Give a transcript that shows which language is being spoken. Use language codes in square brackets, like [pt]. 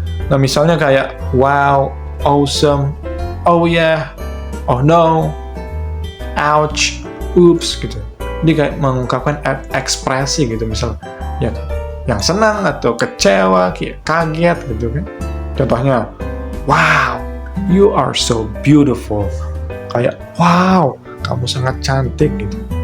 [id] Nah misalnya kayak wow, awesome, oh yeah, oh no, ouch, oops gitu. Jadi kayak mengungkapkan ekspresi gitu, misal ya yang senang atau kecewa, kaget gitu kan. Contohnya, [en] wow, you are so beautiful. [id] Kayak wow, kamu sangat cantik gitu.